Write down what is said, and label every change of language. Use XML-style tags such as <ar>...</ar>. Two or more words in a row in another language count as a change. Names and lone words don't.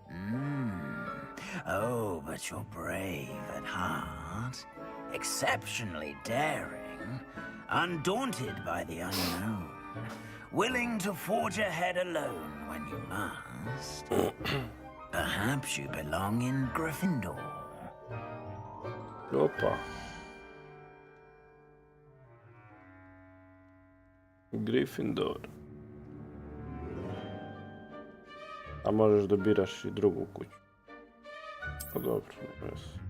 <en>Oh, but you're brave at heart, exceptionally daring, undaunted by the unknown, willing to forge ahead alone when you must. Perhaps you belong in Gryffindor.</en> <sr>Opa. Gryffindor. A možeš da biraš i drugu kuću. Pa dobro, ne veze.</sr>